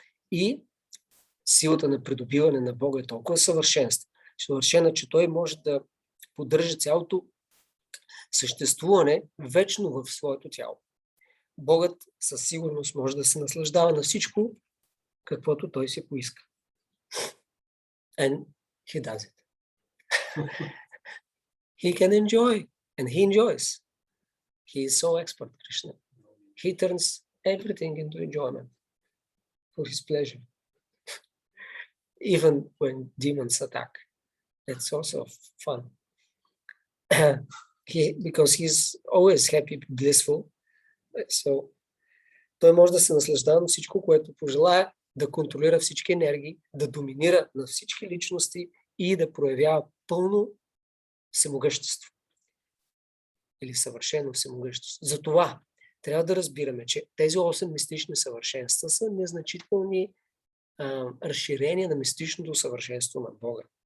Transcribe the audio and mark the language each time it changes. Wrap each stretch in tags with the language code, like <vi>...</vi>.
<bg>И силата на придобиване на Бога е толкова съвършена, че той може да поддържа цялото съществуване вечно в своето тяло. Богът със сигурност може да се наслаждава на всичко, каквото той си поиска.</bg> <en>And he does it. He can enjoy, and he enjoys. He is so expert, Krishna. He turns everything into enjoyment for his pleasure. Even when demons attack, it's also fun. Because he's always happy, blissful.</en> <bg>So, той може да се наслаждава на всичко, което пожелая, да контролира всички енергии, да доминира на всички личности и да проявява пълно всемогъщество. Или съвършено всемогъщество. Затова трябва да разбираме, че тези 8 мистични съвършенства са незначителни разширения на мистичното съвършенство на Бога.</bg>